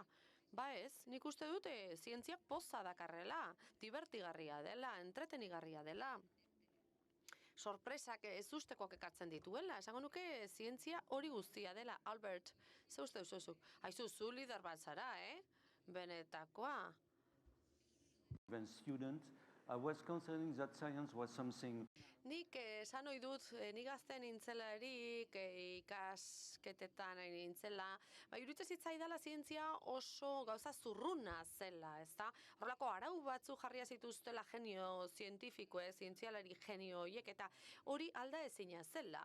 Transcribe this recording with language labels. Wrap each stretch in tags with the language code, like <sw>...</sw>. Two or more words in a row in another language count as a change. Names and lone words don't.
<eu>Ba ez, nik uste dute zientzia poza dakarrela, divertigarria dela, entretenigarria dela. Sorpresak ez ustekoak ekartzen dituela, esango nuke zientzia hori guztia dela. Albert, ze uste duzuzuk? Aizu, zu lider bat zara, benetakoa.</eu> <en>When students, I was considering that science was something.</en> <eu>Nik esan ohi dut, ni gazte nintzelarik, ikasketetan nintzela, iruditzen zitzaidala zientzia oso gauza zurruna zela, ezta? Horrelako arau batzu jarria zituztela genio zientifikoek, zientzialari genio horiek, eta hori alda ezina zela.</eu>